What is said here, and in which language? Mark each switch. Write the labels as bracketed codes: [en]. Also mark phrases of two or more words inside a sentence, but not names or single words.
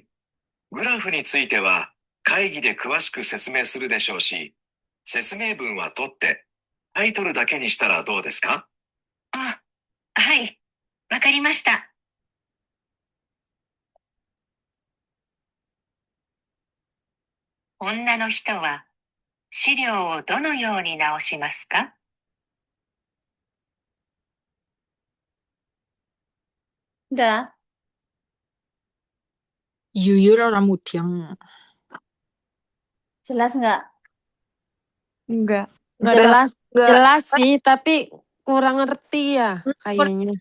[ja] グラフについては会議で詳しく説明するでしょうし、説明文は取ってタイトルだけにしたらどうですか？あ、はい。わかりました。女の人は資料をどのように直しますか？ [id] Udah. Yuyur orang mudiang. Jelas nggak? Enggak. Nggak ada. Jelas, Enggak. jelas sih, tapi kurang ngerti ya kayaknya.